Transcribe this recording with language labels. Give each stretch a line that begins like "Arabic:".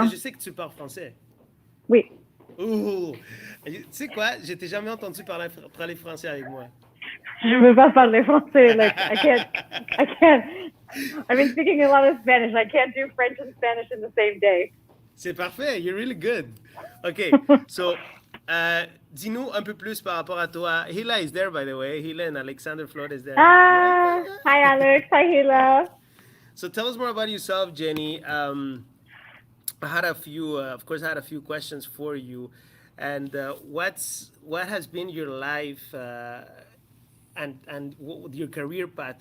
French: Parce que je sais que tu parles français. Oui. Ouh! Tu sais quoi? Je t'ai jamais entendu parler français avec moi. Je veux pas parler français.
English: Like, I can't. I've been speaking a lot of Spanish. I can't do French and Spanish in the same day.
French: C'est parfait.
English: You're really good. OK.
French: So, dis-nous un peu plus par rapport à toi.
English: Hila is there, by the way. Hila and Alexander Flores is there. Hi, Alex. Hi, Hila. So tell us more about yourself, Jenny. I had a few, of course, I had a few questions for you. And what has been your life and your career path?